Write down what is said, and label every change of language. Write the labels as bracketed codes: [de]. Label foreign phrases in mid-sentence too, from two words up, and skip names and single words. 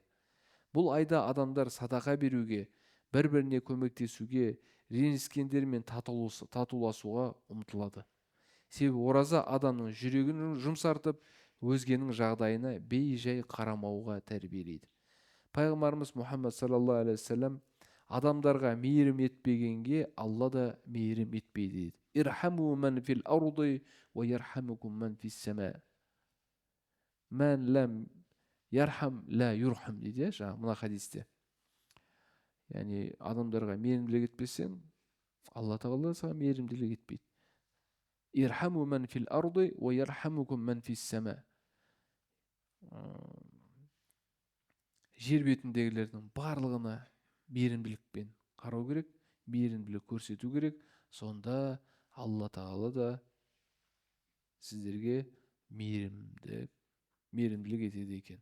[kk] Бұл айда адамдар садақа беруге, бір-біріне көмектесуге, ренжіскендермен татуласуға ұмтылады. Себебі ораза адамның жүрегін жұмсартып, өзгенің жағдайына бей-жай қарамауға тәрбиелейді. Пайғамбарымыз Мұхаммад [ar] صلى الله عليه وسلم [kk] адамдарға мейірім етпегенге Алла да мейірім етпейді дейді. [ar] ارحموا من في الأرض ويرحمكم من في السماء. من لم يرحم لا يرحم [kk] дейді, мына хадисте. Яғни адамдарға мейірімділік етпесең, Алла тағала саған мейірімділік етпейді. [ar] ارحموا من في الأرض ويرحمكم من في السماء. [kk] Жер бетіндегілердің барлығына мейірімділікпен қарау керек, мейірімділік көрсету керек. Сонда Алла тағала да сіздерге мейірімділік етеді екен.